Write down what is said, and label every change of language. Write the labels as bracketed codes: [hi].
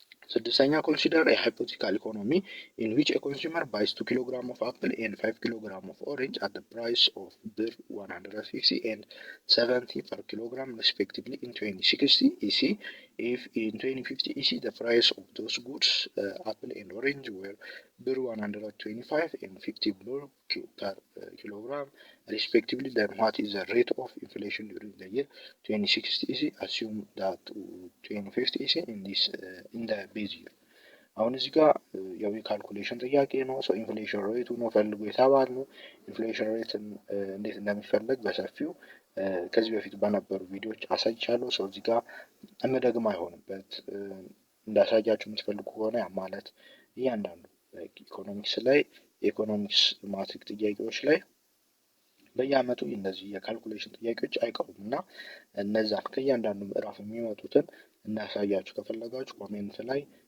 [am] ስድስተኛ ኮንሲደር [en] a hypothetical economy in which a consumer buys 2 kg of apple and 5 kg of orange at the price of ብር 150 and 70 per kilogram respectively in 2060 EC. If in 2050 EC the price of those goods, apple and orange, were ብር 125 and 50 ብር per kilogram respectively, then what is the rate of inflation during the year 2060 EC? Assume that 2050 EC in the base year. [am] አሁን እዚህ ጋር ያው የካልኩሌሽን ጥያቄ ነው። ሰው ኢንፍሌሽን ሬቱ ነው ፈልጎ የተባል ነው። ኢንፍሌሽን ሬትን እንዴት እንደሚፈለግ በሰፊው ከዚህ በፊት በነበሩ ቪዲዮዎች አሳይቻለሁ። ሰው እዚህ ጋር እመደግም አይሆንበት እንዳሳያችሁ የምትፈልጉ ከሆነ ያ ማለት እያንዳንዱ ኢኮኖሚክስ ላይ የኢኮኖሚክስ ማትሪክ ጥያቄዎች ላይ በየአመቱ እነዚህ የካልኩሌሽን ጥያቄዎች አይቀሩም እና እነዛን ከእያንዳንዱ ምዕራፍ የሚመጡትን እንዳሳያችሁ ከፈለጋችሁ ኮሜንት ላይ